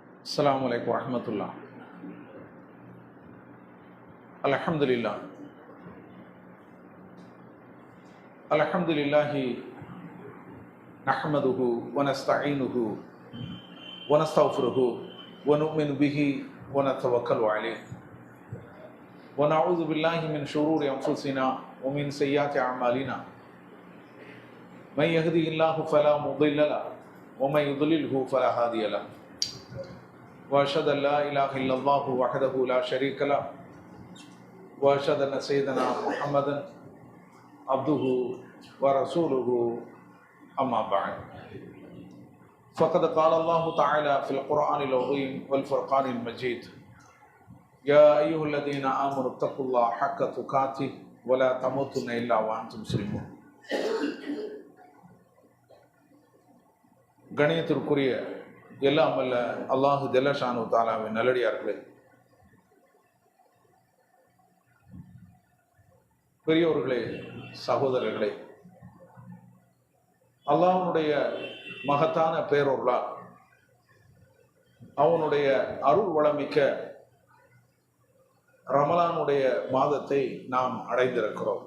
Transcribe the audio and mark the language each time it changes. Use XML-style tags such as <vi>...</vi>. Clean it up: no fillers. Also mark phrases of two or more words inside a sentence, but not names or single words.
<ar>السلام عليكم ورحمة الله. الحمد لله الحمد لله نحمده ونستعينه ونستغفره ونؤمن به ونتوكل عليه ونعوذ بالله من شرور أنفسنا ومن سيئات أعمالنا من يهده الله فلا مضل له ومن يضلله فلا هادي له وأشهد أن لا إله إلا الله وحده لا شريك له وأشهد أن سيدنا محمدا عبده ورسوله أما بعد فقد قال الله تعالى في القرآن العظيم والفرقان المجيد يا أيها الذين آمنوا اتقوا الله حق تقاته ولا تموتن إلا وأنتم مسلمون.</ar> <ta>கணியத்திற்குரிய எல்லாம் வல்ல</ta> <ar>الله جل شأنه</ar> <ta>தஆலாவின் நல்லடியார்களே, பெரியோர்களே, சகோதரர்களே, அல்லாஹ்வுடைய மகத்தான பேரொருளால் அவனுடைய அருள் வளமிக்க ரமலானுடைய மாதத்தை நாம் அடைந்திருக்கிறோம்.</ta>